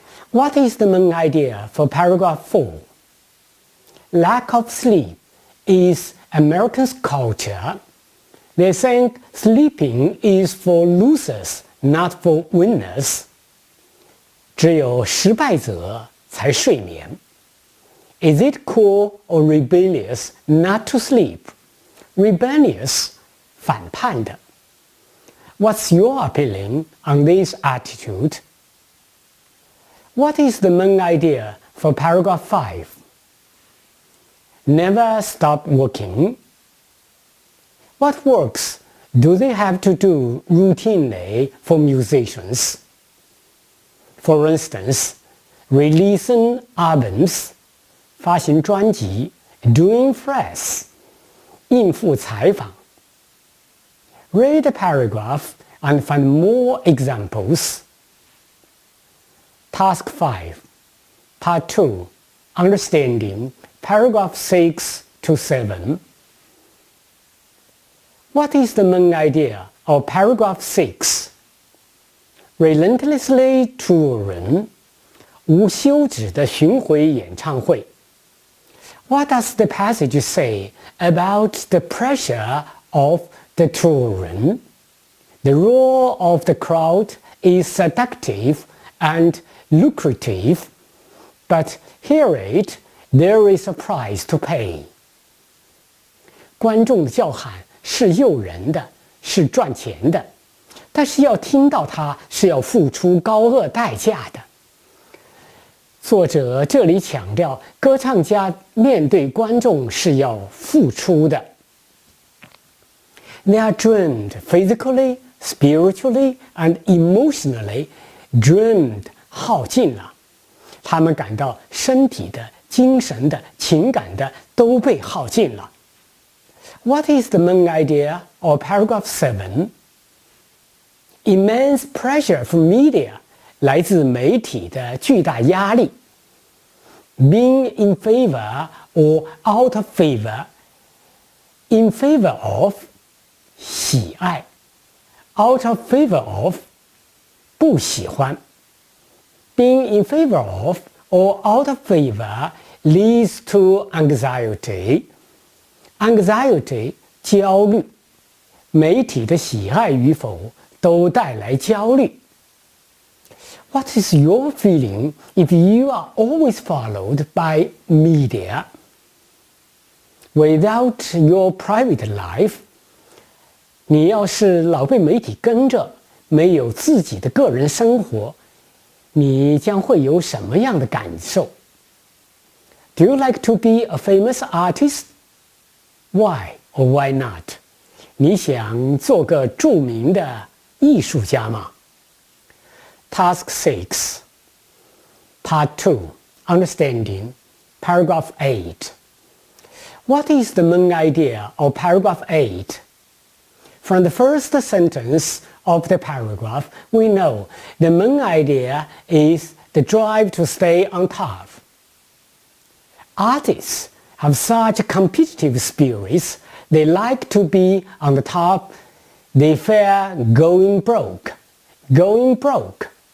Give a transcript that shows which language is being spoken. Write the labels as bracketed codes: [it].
[en] What is the main idea for paragraph 4? Lack of sleep is Americans' culture. They think sleeping is for losers, not for winners. [zh] 只有失败者才睡眠。 [en] Is it cool or rebellious not to sleep? Rebellious, [zh] 反叛的。 [en] What's your opinion on this attitude? What is the main idea for paragraph 5? Never stop working. What works do they have to do routinely for musicians? For instance, releasing albums, [zh] 发行专辑 [en] doing press, [zh] 应付采访 [en] Read the paragraph and find more examples. Task 5, Part 2, Understanding, paragraph 6 to 7. What is the main idea of paragraph 6? Relentlessly touring, [zh] 无休止的巡回演唱会。 [en] What does the passage say about the pressure of the touring? The roar of the crowd is seductive and lucrative, but hear it, there is a price to pay. [zh] 观众的叫喊是诱人的，是赚钱的，但是要听到它是要付出高额代价的。作者这里强调，歌唱家面对观众是要付出的。 [en] They are drained physically, spiritually, and emotionally. Drained [zh] 耗尽了，他们感到身体的、精神的、情感的都被耗尽了。 [en] What is the main idea of paragraph 7? Immense pressure from media. [zh] 来自媒体的巨大压力 [en] Being in favor or out of favor. In favor of [zh] 喜爱 [en] Out of favor of [zh] 不喜欢 [en] Being in favor of or out of favor leads to anxiety. Anxiety [zh] 焦虑媒体的喜爱与否都带来焦虑 [en] What is your feeling if you are always followed by media? Without your private life, [zh] 你要是老被媒体跟着，没有自己的个人生活，你将会有什么样的感受 [en] Do you like to be a famous artist? Why or why not? [zh] 你想做个著名的艺术家吗 [en] Task 6, Part 2, Understanding, Paragraph 8. What is the main idea of Paragraph 8? From the first sentence of the paragraph, we know the main idea is the drive to stay on top. Artists have such competitive spirits, they like to be on the top, they fear going broke. Going broke.